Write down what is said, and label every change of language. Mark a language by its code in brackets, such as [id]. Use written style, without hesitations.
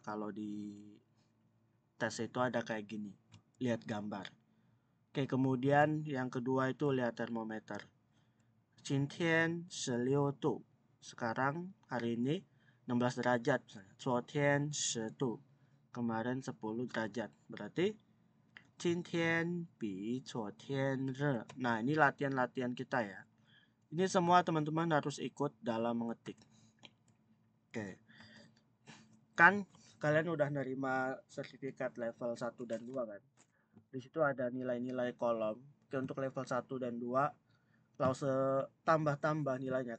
[id] Kalau di tes itu ada kayak gini. Lihat gambar. Oke, kemudian yang kedua itu lihat termometer. [zh] 今天16度. [id] Sekarang hari ini 16 derajat. [zh] 昨天10度. [id] Kemarin 10 derajat. Berarti [zh] 今天比昨天热. [id] Nah, ini latihan-latihan kita ya. Ini semua teman-teman harus ikut dalam mengetik. Oke. Kan kalian udah nerima sertifikat level 1 dan 2 kan? Di situ ada nilai-nilai kolom. Oke, untuk level 1 dan 2 Lause tambah-tambah nilainya.